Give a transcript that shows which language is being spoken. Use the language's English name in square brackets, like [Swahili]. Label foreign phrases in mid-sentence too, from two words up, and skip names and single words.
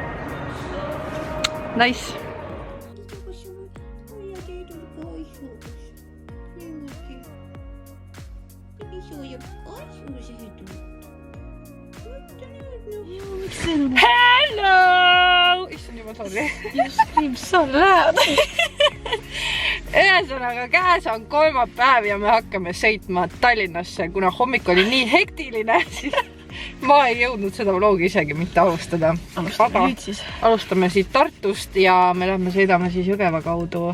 [English] Nice. Hello! [Estonian] Issand juba [English] sorry. Just so loud. [Estonian] Ühesõnaga, käes on kolmapäev ja me hakkame sõitma Tallinnasse, kuna hommik oli nii hektiline, siis ma ei jõudnud seda vlogi isegi mitte alustada. Alustame siit Tartust ja me sõidame siis Jõgeva kaudu.